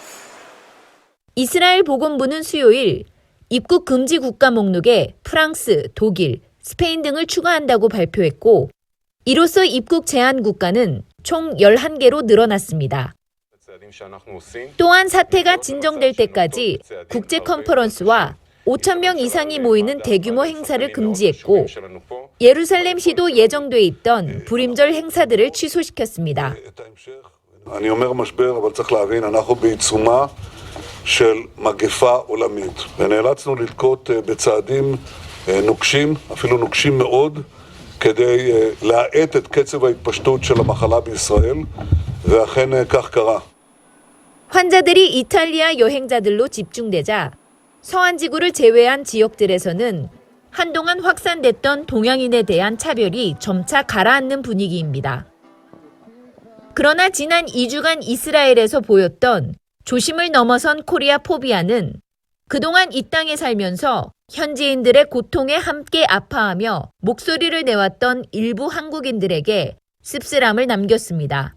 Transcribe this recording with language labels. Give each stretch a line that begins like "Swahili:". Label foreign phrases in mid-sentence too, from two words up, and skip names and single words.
Korean: 이스라엘 보건부는 수요일 입국 금지 국가 목록에 프랑스, 독일, 스페인 등을 추가한다고 발표했고 이로써 입국 제한 국가는 총 11개로 늘어났습니다. 또한 사태가 진정될 때까지 국제 컨퍼런스와 5,000명 이상이 모이는 대규모 행사를 금지했고 예루살렘시도 예정돼 있던 불임절 행사들을 취소시켰습니다.
Hebrew: אני אומר משבר, אבל צריך להבין, אנחנו בעיצומה של מגפה עולמית, ונאלצנו לנקוט בצעדים נוקשים, אפילו נוקשים מאוד, כדי להאט את קצב ההתפשטות של המחלה בישראל, ואכן כך קרה.
Korean: 환자들이 이탈리아 여행자들로 집중되자 서한지구를 제외한 지역들에서는 한동안 확산됐던 동양인에 대한 차별이 점차 가라앉는 분위기입니다. 그러나 지난 2주간 이스라엘에서 보였던 조심을 넘어선 코리아 포비아는 그동안 이 땅에 살면서 현지인들의 고통에 함께 아파하며 목소리를 내왔던 일부 한국인들에게 씁쓸함을 남겼습니다.